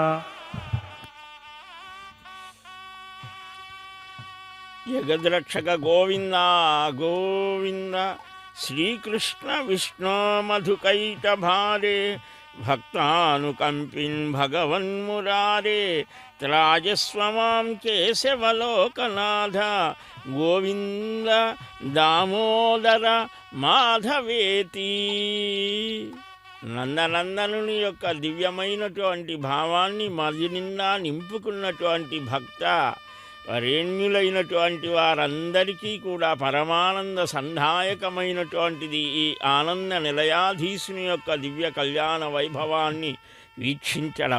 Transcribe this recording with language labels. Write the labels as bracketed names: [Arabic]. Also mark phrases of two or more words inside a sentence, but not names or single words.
[Sanskrit] जगद्रक्षक गोविंद गोविंद श्रीकृष्ण विष्णु मधुकैट भारे भक्तानुकंपिन भगवन्मुरारे त्राजस्वमां केशवलोकनाथ गोविंद दामोदर మాధవేతి। [Telugu] నందనందనుని యొక్క దివ్యమైనటువంటి భావాన్ని మది నిండా నింపుకున్నటువంటి భక్త వరేణ్యులైనటువంటి వారందరికీ కూడా పరమానంద సంధాయకమైనటువంటిది ఈ ఆనంద నిలయాధీశుని యొక్క దివ్య కళ్యాణ వైభవాన్ని వీక్షించడం।